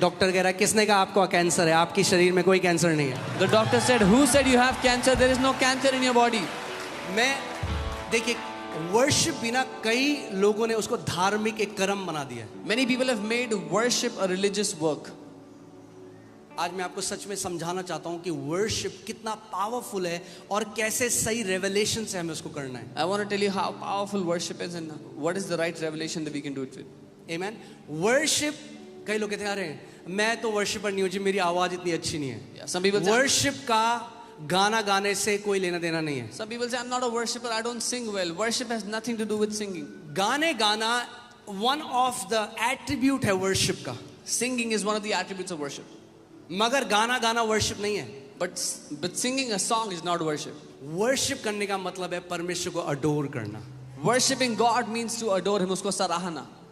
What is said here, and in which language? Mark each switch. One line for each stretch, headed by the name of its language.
Hindi: Doctor कह रहा है किसने कहा आपको कैंसर है, आपकी शरीर में कोई कैंसर नहीं है.
English: The doctor said, who said you have cancer? There is no cancer in your body.
Hindi: मैं देखिए वर्शिप बिना कई लोगों ने उसको धार्मिक एक कर्म बना दिया.
English: Many people have made worship a religious work.
Hindi: आज मैं आपको सच में समझाना चाहता हूं कि वर्शिप कितना पावरफुल है और कैसे सही रेवलेशन से हमें उसको करना है.
English: I want to tell you how powerful worship is and what is the right revelation that we can do it with. Amen.
Hindi: Worship, कई लोग कहते हैं अरे मैं तो वर्शिपर नहीं हूं जी, मेरी आवाज इतनी अच्छी नहीं है.
English: Yeah, some people say,
Hindi: worship का गाना गाने से कोई लेना देना नहीं है.
English: some people say I'm not a worshipper, I don't sing well. Worship has nothing to do with singing.
Hindi: गाने गाना
English: one of the attribute
Hindi: है वर्शिप का,
English: Singing is one of the attributes of worship.
Hindi: मगर गाना गाना worship नहीं है.
English: But singing a song is not worship.
Hindi: Worship करने का मतलब है परमेश्वर को अडोर करना.
English: Worshipping God means to adore Him,
Hindi: उसको सराहना.